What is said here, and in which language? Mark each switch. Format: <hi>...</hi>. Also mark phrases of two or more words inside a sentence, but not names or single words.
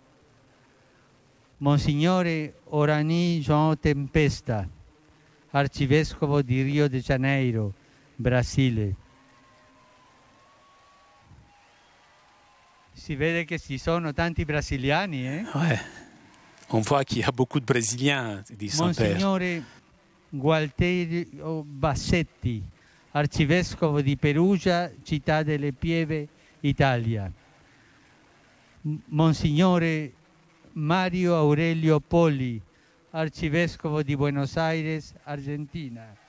<it>Monsignore Orani Jean Tempesta, arcivescovo di Rio de Janeiro, Brasile. Si vede che ci sono tanti brasiliani,</it> <fr>Ouais. On voit qu'il y a beaucoup de Brésiliens, dit son père.</fr> <it>Monsignore Gualterio Bassetti, arcivescovo di Perugia, Città delle Pieve, Italia. Monsignore Mario Aurelio Poli, arcivescovo di Buenos Aires, Argentina.</it>